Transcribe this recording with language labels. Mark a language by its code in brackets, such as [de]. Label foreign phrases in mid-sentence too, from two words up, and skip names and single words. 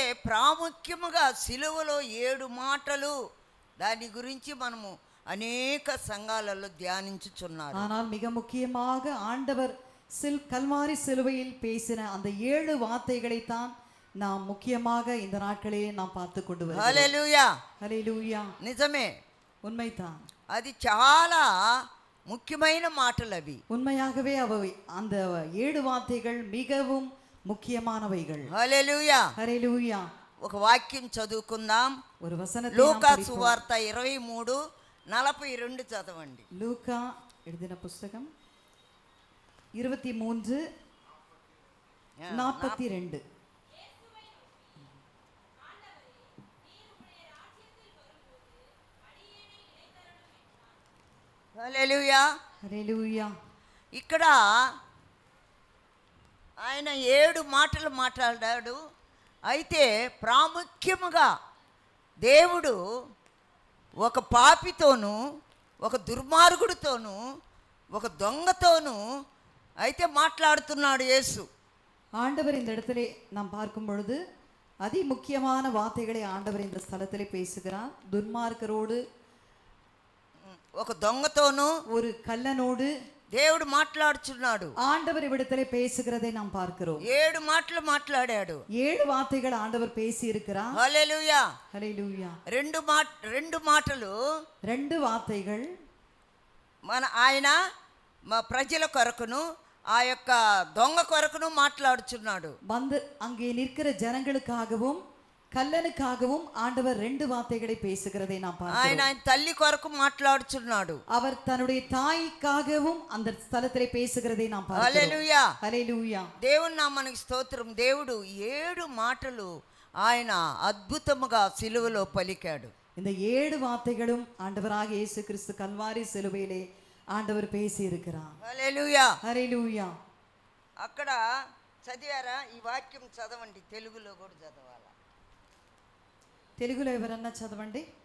[te] ప్రాముఖ్యముగా సిలువలో 7 మాటలు, దాని గురించి మనము అనేక సంఘాలలో தியானிంచుచున్నారు. [ta] ஆனால் மிக முக்கியமாக ஆண்டவர் கல்வாரி சிலுவையில் பேசின அந்த 7 வார்த்தைகளை தான் நாம் முக்கியமாக இந்த நாட்களிலே நாம் பார்த்து கொண்டு வருகிறோம். [te] హల్లెలూయా, హల్లెలూయా. నిజమే, [ta] உண்மைதான். [te] అది చాలా ముఖ్యమైన మాటలు అవి. [ta] உண்மையாகவே அவை அந்த 7 வார்த்தைகள் மிகவும் முக்கியமானவைகள். [te] హల్లెలూయా, హల్లెలూయా. ఒక వాక్యం చదువుకుందాం. [ta] ஒரு వచనத்தை [te] లూకా సువార్త 23:42 చదవండి. [ta] லூக்கா எழுதின புத்தகம் 23:42. [te] హల్లెలూయా, హల్లెలూయా. ఇక్కడ ఆయన 7 మాటలు మాట్లాడాడు. అయితే ప్రాముఖ్యముగా దేవుడు ఒక పాపితోనూ, ఒక దుర్మార్గుడితోనూ, ఒక దొంగతోనూ అయితే మాట్లాడుతున్నాడు యేసు. [ta] ஆண்டவர் இந்த இடத்திலே நாம் பார்க்கும் பொழுது அதி முக்கியமான வார்த்தைகளை ஆண்டவர் இந்த ஸ்தலத்திலே பேசுகிறார். துன்மார்க்கரோடு, [te] ఒక దొంగతోనూ, [ta] ஒரு கள்ளனோடு [te] దేవుడు మాట్లాడుచున్నాడు. [ta] ஆண்டவர் இவ்விடத்திலே பேசுகிறதை நாம் பார்க்கிறோம். [te] 7 మాటలు మాట్లాడాడు. [ta] 7 வார்த்தைகள் ஆண்டவர் பேசி இருக்கிறார். [te] హల్లెలూయా, హల్లెలూయా. 2 మాటలు, [ta] 2 వార్తలు [te] ఆయన మా ప్రజల కొరకును, ఆ యొక్క దొంగ కొరకును మాట్లాడుచున్నాడు. [ta] வந்து அங்கே நிற்கிற ஜனங்களுக்காகவும் கல்லனுக்காகவும் ஆண்டவர் 2 வார்த்தைகளை பேசுகிறதை நாம் பார்க்கிறோம். [te] ఆయన తల్లి కొరకు మాట్లాడుచున్నాడు. [ta] அவர் தன்னுடைய தாய்க்காகவும் அந்த ஸ்தலத்திலே பேசுகிறதை நாம் பார்க்கிறோம். [te] హల్లెలూయా, హల్లెలూయా. దేవుని నామానికి స్తోత్రం. దేవుడు 7 మాటలు ఆయన అద్భుతముగా సిలువలో పలికాడు. [ta] இந்த 7 வார்த்தைகளும் ஆண்டவராகிய இயேசு கிறிஸ்து கல்வாரி சிலுவையிலே ஆண்டவர் பேசி இருக்கிறார். [te] హల్లెలూయా, హల్లెలూయా. అక్కడ చదివారా? ఈ వాక్యం చదవండి, తెలుగులో కూడా చదవాలా? తెలుగులో ఎవరన్నా చదవండి.